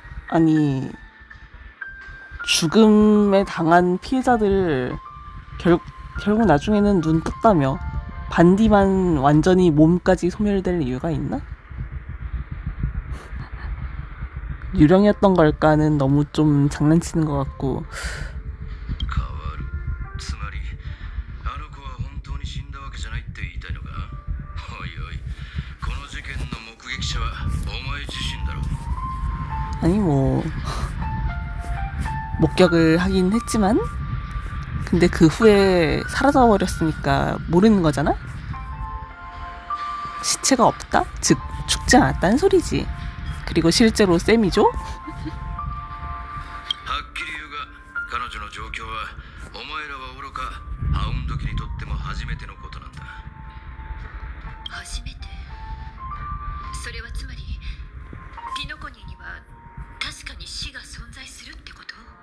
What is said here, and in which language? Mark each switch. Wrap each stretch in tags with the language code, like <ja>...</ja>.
<ko>아니 죽음에 당한 피해자들 결국 나중에는 눈 떴다며 반디만 완전히 몸까지 소멸될 이유가 있나? 유령이었던 걸까는 너무 좀 장난치는 것 같고.</ko> <ja>変わるつまりあの子は本当に死んだわけじゃないって言いたいのか。おいおいこの事件の目撃者はお前自身だろ。</ja> <ko>아니 뭐 목격을 하긴 했지만 근데 그 후에 사라져버렸으니까 모르는 거잖아? 시체가 없다? 즉 죽지 않았다는 소리지. 그리고 실제로 쌤이죠?</ko> <ja>はっきり言うが彼女の状況はお前らは愚かハウンド家にとっても初めてのことなんだ。初めて。それはつまりピノコニーには確かに死が存在するってこと？</ja>